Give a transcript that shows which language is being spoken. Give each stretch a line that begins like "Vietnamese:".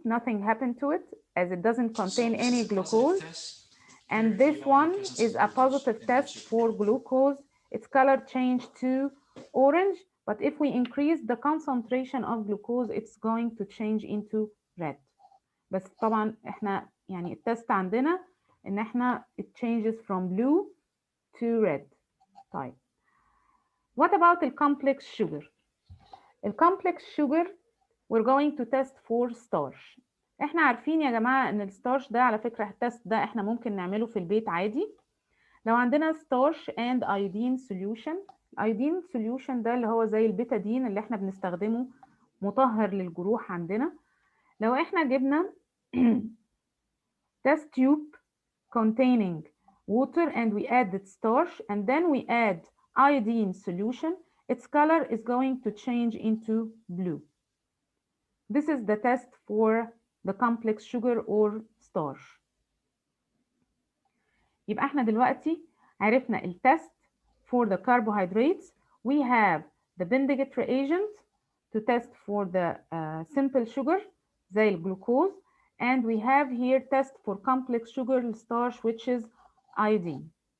English: Nothing happened to it as it doesn't contain any glucose. And this one is a positive test for glucose. Its color changed to orange, but if we increase the concentration of glucose, it's going to change into red.
Arabic: بس طبعا احنا يعني التست عندنا ان احنا
English: it changes from blue to red.
Arabic: طيب.
English: What about the complex sugar? The complex sugar we're going to test for starch.
Arabic: احنا عارفين يا جماعة ان الستارش ده على فكرة التست ده احنا ممكن نعمله في البيت عادي. لو عندنا
English: starch and iodine solution. iodine solution
Arabic: ده اللي هو زي البيتادين اللي احنا بنستخدمه مطهر للجروح عندنا. لو احنا جبنا
English: test tube containing water and we added starch and then we add iodine solution, its color is going to change into blue. This is the test for the complex sugar or starch.
Arabic: يبقى احنا دلوقتي عرفنا التست
English: for the carbohydrates. We have the Bendiget reagent to test for the simple sugar
Arabic: زي الجلوكوز,
English: and we have here test for complex sugar starch which is iodine.